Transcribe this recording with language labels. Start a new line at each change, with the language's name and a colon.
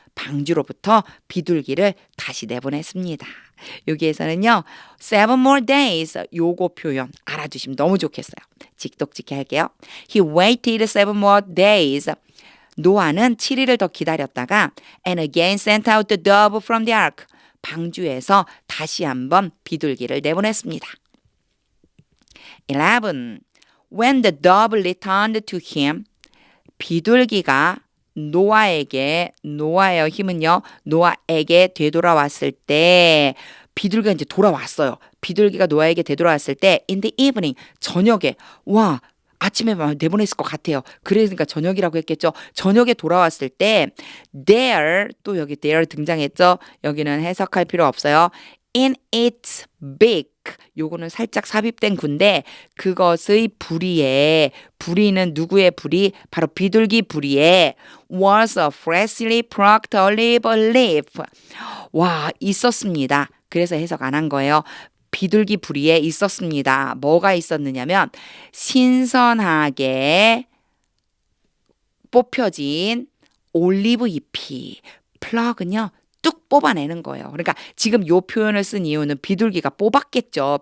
Korean: 방주로부터 비둘기를 다시 내보냈습니다. 여기에서는요
English: 7 more days
Korean: 요거 표현 알아두시면 너무 좋겠어요. 직독직해 할게요.
English: He waited 7 more days.
Korean: 노아는 7일을 더 기다렸다가
English: and again sent out the dove from the ark.
Korean: 방주에서 다시 한번 비둘기를 내보냈습니다. 11.
English: When the dove returned to him.
Korean: 비둘기가 노아의 힘은요 노아에게 되돌아왔을 때 비둘기가 이제 돌아왔어요. 비둘기가 노아에게 되돌아왔을 때
English: in the evening
Korean: 저녁에 와 아침에 내보냈을 것 같아요. 그러니까 저녁이라고 했겠죠. 저녁에 돌아왔을 때 there 또 여기 there 등장했죠. 여기는 해석할 필요 없어요.
English: in its beak
Korean: 요거는 살짝 삽입된 군데 그것의 부리는 누구의 부리? 바로 비둘기 부리에
English: was a freshly plucked olive leaf.
Korean: 와 있었습니다. 그래서 해석 안 한 거예요. 비둘기 부리에 있었습니다. 뭐가 있었느냐면 신선하게 뽑혀진 올리브 잎이 플럭은요 뚝 뽑아내는 거예요. 그러니까 지금 요 표현을 쓴 이유는 비둘기가 뽑았겠죠.